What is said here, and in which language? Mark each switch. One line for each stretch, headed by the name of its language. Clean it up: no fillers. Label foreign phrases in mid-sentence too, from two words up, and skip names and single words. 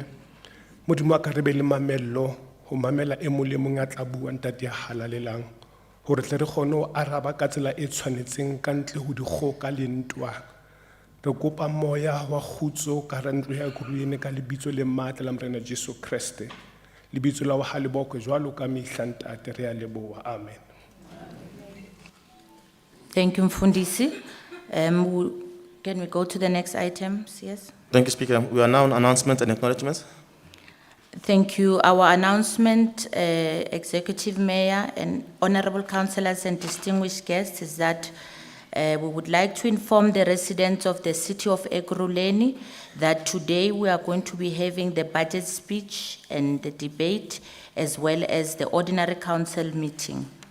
Southern Sotho: Modimo wa ka re be le mamello ho mamela e mong le mong a tla bua ntate ya halalelang hore tle re kgone ho araba ka tsela e tshwanetseng ka ntle ho dikgoka le ntwa. Re kopa moya wa kgutso ka hara ntlo ya Ekurhuleni ka lebitso le matla la Morena Jesu Kriste. Lebitso la ho haleboko jwalo ka mehla ntate re a leboha. Amen.
English: Thank you, Mfundisi. Can we go to the next item? Yes. Thank you, Speaker. We are now on announcements and acknowledgements. Thank you. Our announcement, Executive Mayor and Honorable Councillors and distinguished guests, is that we would like to inform the residents of the city of Ekurhuleni that today we are going to be having the budget speech and the debate, as well as the ordinary council meeting.